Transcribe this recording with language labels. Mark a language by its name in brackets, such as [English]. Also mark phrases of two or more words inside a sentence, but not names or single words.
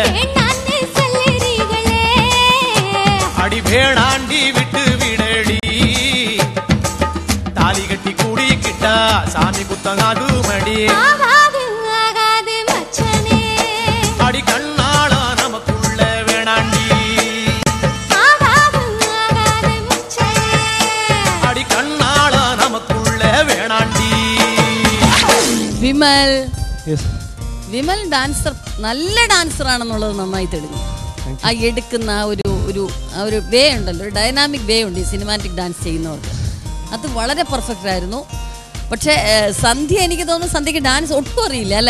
[Tamil] அடி வேணாண்டி விட்டு விடடி, தாலி கட்டி கூடிக்கிட்டா சாமி குத்தங்காது மடி, அடி கண்ணாள நமக்குள்ள வேணாண்டி, அடி கண்ணா [Malayalam] വിമൽ യെസ്. വിമൽ ഡാൻസർ, നല്ല ഡാൻസർ ആണെന്നുള്ളത് നന്നായി തെളിഞ്ഞു. ആ എടുക്കുന്ന ഒരു വേ ഉണ്ടല്ലോ, ഒരു [English] dynamic way [Malayalam] ഉണ്ട് ഈ സിനിമാറ്റിക് ഡാൻസ് ചെയ്യുന്നവർക്ക്. അത് വളരെ പെർഫെക്റ്റ് ആയിരുന്നു. പക്ഷേ സന്ധ്യ, എനിക്ക് തോന്നുന്നു സന്ധ്യക്ക് ഡാൻസ് ഒട്ടും അറിയില്ല അല്ലേ?